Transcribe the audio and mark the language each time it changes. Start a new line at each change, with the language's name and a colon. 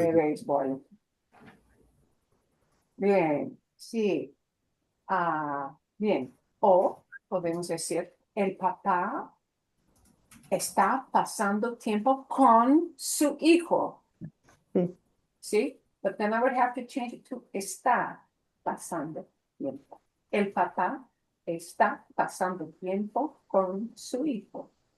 Spanish: de béisbol. Bien, sí. Bien. O podemos decir, el papá está pasando tiempo con su hijo. Sí. ¿Sí?
English: But then I would have to change it to
Spanish: está pasando tiempo. El papá está pasando tiempo con su hijo.